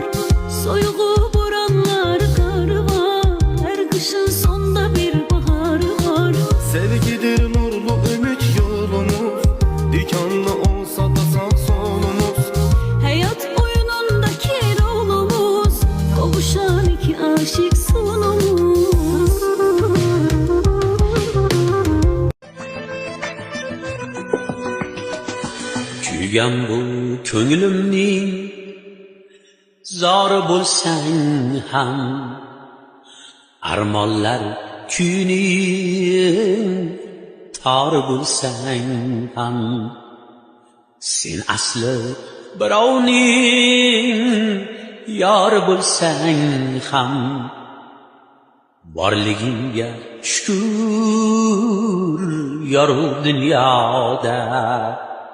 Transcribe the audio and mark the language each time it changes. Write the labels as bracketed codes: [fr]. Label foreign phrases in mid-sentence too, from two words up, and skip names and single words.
[tr] Soyuğu buranları karı var, her kışın sonda bir baharı var. Sevgidir nurlu ümit yolumuz, dikanlı olsa da sağ solumuz. Hayat oyunundaki rolumuz, kavuşan iki aşık sonumuz. [uz] Kuygan bu ko'nglimning zori bo'lsang ham, armonlar kuyning tori bo'lsang ham, sen asli birovning yori bo'lsang ham, borligingga shukr yorug' dunyoda.